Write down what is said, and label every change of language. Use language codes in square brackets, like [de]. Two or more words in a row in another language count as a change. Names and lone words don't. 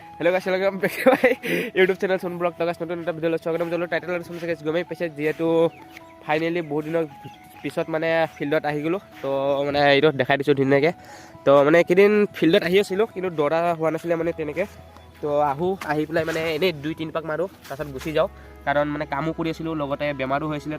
[en] Hello guys welcome back to my YouTube channel Son Blog. [as] तो गाइस नতুন এটা ভিডিও স্বাগতম জনালো। টাইটেল আৰু শুনি গাইস গমেই পাইছে যেহেতু ফাইনালি বহুত দিনৰ পিছত মানে ফিল্ডত আহি গ'লো। তো মানে এইটো দেখাই দিছোঁ ধুনীয়াকৈ। তো মানে কেইদিন ফিল্ডত আহি আছিলোঁ কিন্তু দৌৰা হোৱা নাছিলে মানে তেনেকৈ। তো আহি পেলাই মানে এনেই 2-3 পাক মাৰোঁ তাৰপিছত গুচি যাওঁ, কাৰণ মানে কামো কৰি আছিলোঁ লগতে বেমাৰো হৈছিলে।